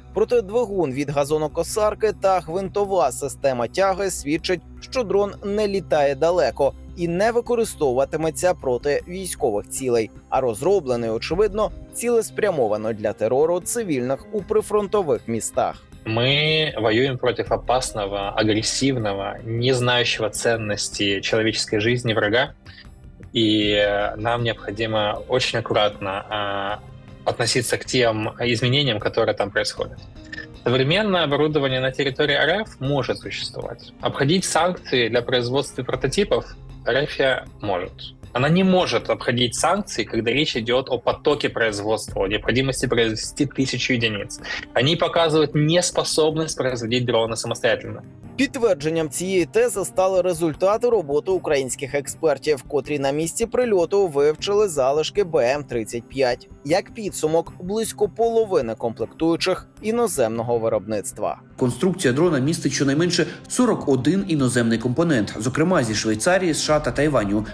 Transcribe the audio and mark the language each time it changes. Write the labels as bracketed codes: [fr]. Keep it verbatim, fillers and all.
[uk] Проте двигун від газонокосарки та гвинтова система тяги свідчить, що дрон не літає далеко і не використовуватиметься проти військових цілей, а розроблений, очевидно, цілеспрямовано для терору цивільних у прифронтових містах. [ru] Мы воюем против опасного, агрессивного, не знающего ценности человеческой жизни врага, и нам необходимо очень аккуратно э, относиться к тем изменениям, которые там происходят. Современное оборудование на территории РФ может существовать. Обходить санкции для производства прототипов РФ может. Она не может обходить санкции, когда речь идет о потоке производства, о необходимости произвести тысячу единиц. Они показывают неспособность производить дроны самостоятельно. [uk] Підтвердженням цієї тези стали результати роботи українських експертів, котрі на місці прильоту вивчили залишки Бе Ем тридцять п'ять. Як підсумок, близько половини комплектуючих іноземного виробництва. Конструкція дрона містить щонайменше сорок один іноземний компонент, зокрема зі Швейцарії, США та Тайваню.